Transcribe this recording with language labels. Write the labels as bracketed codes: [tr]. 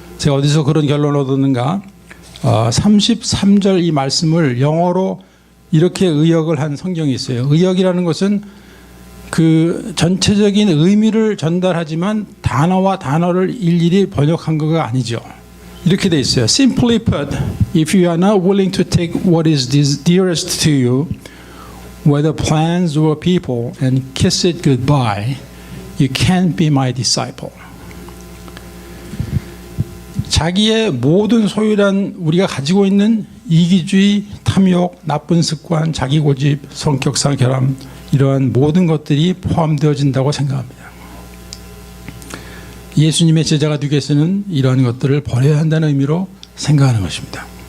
[ko] 제가 어디서 그런 결론을 얻었는가? 33절 이 말씀을 영어로 이렇게 의역을 한 성경이 있어요. 의역이라는 것은 그 전체적인 의미를 전달하지만 단어와 단어를 일일이 번역한 거가 아니죠. 이렇게 돼 있어요. [en] Simply put, if you are not willing to take what is dearest to you, whether plants or people, and kiss it goodbye, you can't be my disciple. [ko] 자기의 모든 소유란 우리가 가지고 있는 이기주의, 탐욕, 나쁜 습관, 자기 고집, 성격상 결함, 이러한 모든 것들이 포함되어진다고 생각합니다. 예수님의 제자가 되기 위해서는 이러한 것들을 버려야 한다는 의미로 생각하는 것입니다.